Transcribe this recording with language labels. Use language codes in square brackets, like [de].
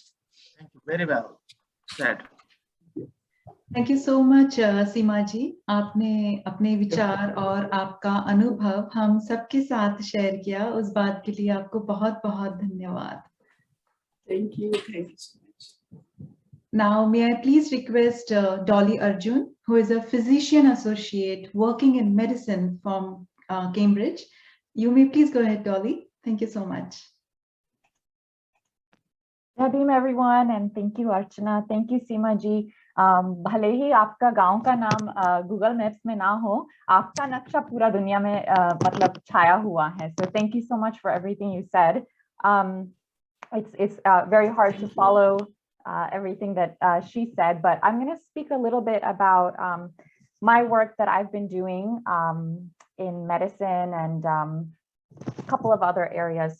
[en] Thank you. Very well said. [hi] Thank you so much सीमा जी, आपने अपने विचार और आपका अनुभव हम सबके साथ शेयर किया, उस बात के लिए आपको बहुत बहुत धन्यवाद। [en] Thank you so much. Now, may I please request Dolly Arjun, who is a physician associate working in medicine from Cambridge. You may please go ahead, Dolly. Thank you so much. Jai everyone, and thank you Archana, thank you Seema ji. [hi] भले ही आपका गांव का नाम Google maps में ना हो, आपका नक्शा पूरा दुनिया में मतलब छाया हुआ है. [en] So thank you so much for everything you said. It's very hard to follow everything that she said, but I'm going to speak a little bit about my work that I've been doing in medicine and a couple of other areas.